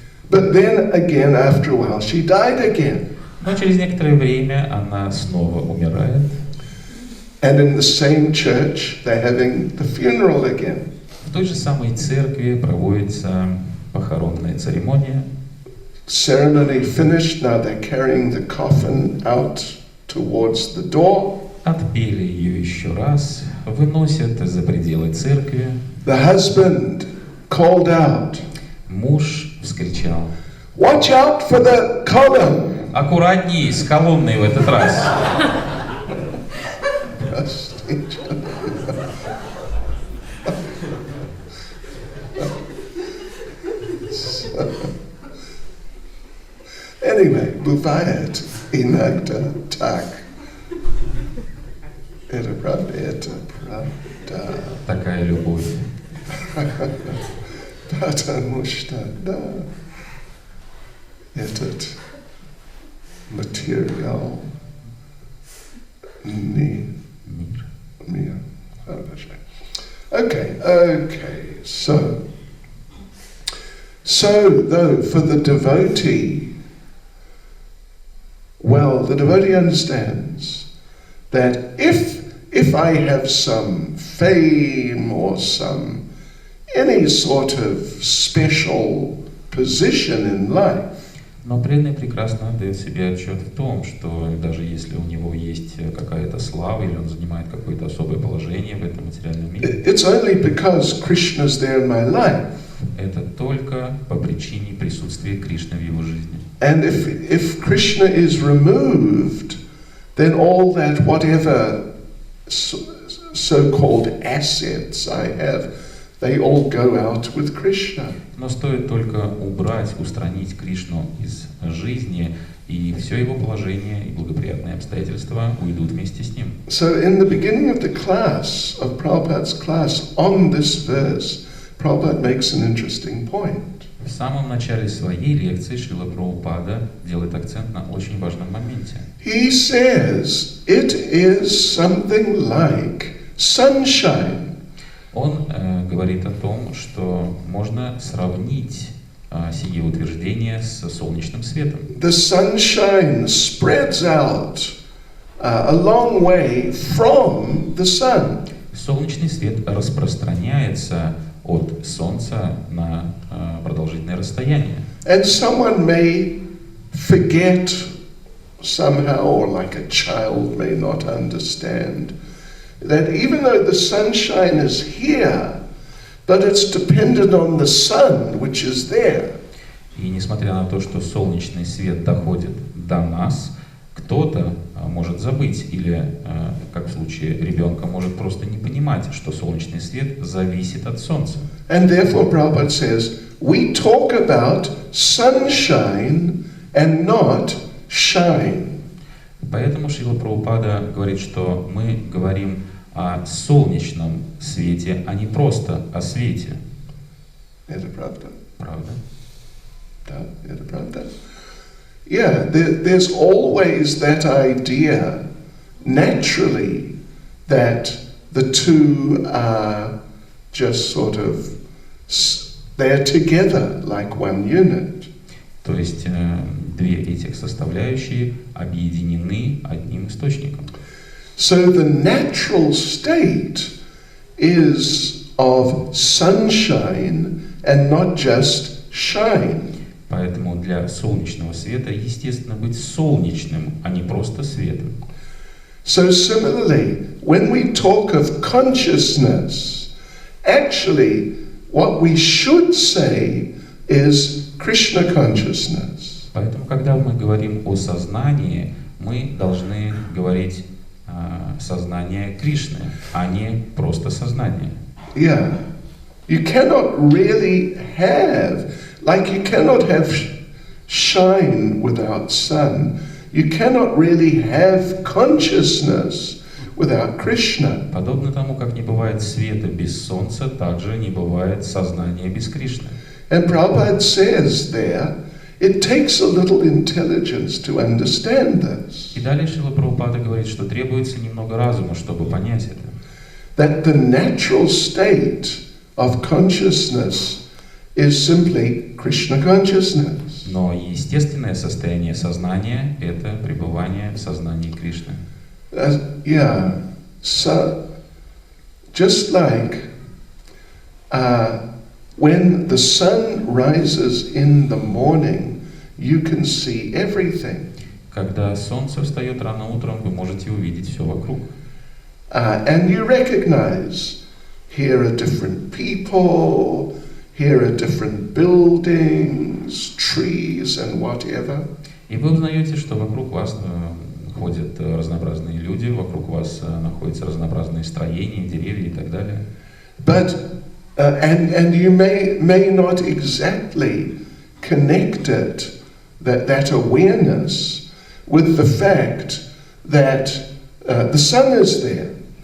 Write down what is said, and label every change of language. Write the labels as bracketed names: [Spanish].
[English] But then again, after a while, she died again. [Russian] Но через некоторое время она снова умирает. [English] And in the same church, they're having the funeral again. [Russian] В той же самой церкви проводится похоронная церемония. [English] Ceremony finished, now they're carrying the coffin out towards the door. [Russian] Отпели ее еще раз, выносят за пределы церкви. [English] The husband called out. [Russian] Муж вскричал: [English] Watch out for the column! [Russian] Аккуратней с колонной в этот раз. Anyway, бывает иногда так. Это правда, это правда. Такая любовь. Потому что, да, этот материал не мир. [English] Okay, so though for the devotee, well, the devotee understands that if I have some fame or any sort of special position in life, [Russian] Но преданный прекрасно отдает себе отчет в том, что даже если у него есть какая-то слава или он занимает какое-то особое положение в этом материальном мире, [English] it's only because Krishna's there in my life. [Russian] Это только по причине присутствия Кришны в его жизни. [English] And if Krishna is removed, then all that whatever so-called assets I have, they all go out with Krishna. [Russian] Но стоит только убрать, устранить Кришну из жизни, и все его положение и благоприятные обстоятельства уйдут вместе с ним. [English] So in the beginning of the class, of Prabhupada's class, on this verse, Prabhupada makes an interesting point. [Russian] В самом начале своей лекции Шрила Прабхупада делает акцент на очень важном моменте. [English] He says it is something like sunshine. [Russian] Он говорит о том, что можно сравнить сие утверждение с солнечным светом. [English] The sunshine spreads out a long way from the sun. [Russian] Солнечный свет распространяется от Солнца на продолжительное расстояние. [English] And someone may forget somehow, or like a child may not understand, that even though the sunshine is here, but it's dependent on the sun, which is there. [Russian] И несмотря на то, что солнечный свет доходит до нас, кто-то может забыть, или, как в случае ребенка, может просто не понимать, что солнечный свет зависит от Солнца. [English] And therefore Prabhupada says, we talk about sunshine and not shine. [Russian] Поэтому Шрила Прабхупада говорит, что мы говорим о солнечном свете, а не просто о свете. Это правда. Правда? Да, это правда. [English] Yeah, there's always that idea, naturally, that the two are just sort of, they're together like one unit. [Russian] То есть две этих составляющие объединены одним источником. [English] So the natural state is of sunshine and not just shine. [Russian] Поэтому для солнечного света естественно быть солнечным, а не просто светом. [English] So similarly, when we talk of consciousness, actually what we should say is Krishna consciousness. [Russian] Поэтому, когда мы говорим о сознании, мы должны говорить сознание Кришны, а не просто сознание. [English] Yeah. You cannot really have, like you cannot have shine without sun. You cannot really have consciousness without Krishna. [Russian] Подобно тому, как не бывает света без солнца, также не бывает сознания без Кришны. [English] And Prabhupada says there, it takes a little intelligence to understand this. [Russian] И далее Шрила Прабхупада говорит, что требуется немного разума, чтобы понять это. [English] That the natural state of consciousness is simply Krishna consciousness. [Russian] Но естественное состояние сознания – это пребывание в сознании Кришны. [English] Yeah, so just like when the sun rises in the morning, you can see everything. [Russian] Когда солнце встает рано утром, вы можете увидеть все вокруг. [English] And you recognize, here are different people, here are different buildings, trees and whatever. [Russian] И вы узнаете, что вокруг вас ходят разнообразные люди, вокруг вас находятся разнообразные строения, деревья и так далее. [English] But and you may not exactly connect it, that awareness, with the fact that the sun is there.